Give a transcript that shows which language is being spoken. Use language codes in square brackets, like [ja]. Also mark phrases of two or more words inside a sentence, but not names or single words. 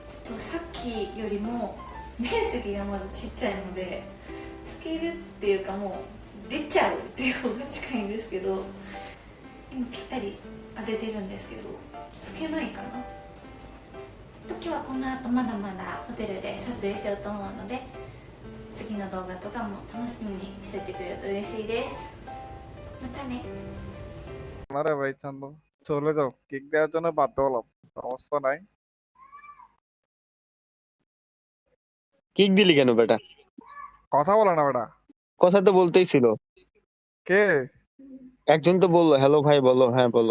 [ja] さっきよりも面積がまずちっちゃいので、透けるっていうかもう出ちゃうっていう方が近いんですけど、今ぴったり当ててるんですけど透けないかな。時はこの後まだまだホテルで撮影しようと思うので、次の動画とかも楽しみにしててくれると嬉しいです。またね। [bn] আরে ভাই চান্দু, চলে যাও, কিক দেওয়ার জন্য বাধ্য হলাম, সমস্যা নাই। কিক দিলি কেন বেটা? কথা বলে না বেটা। কথা তো বলতেই ছিল। কে? একজন তো বললো হ্যালো ভাই বলো, হ্যাঁ বলো।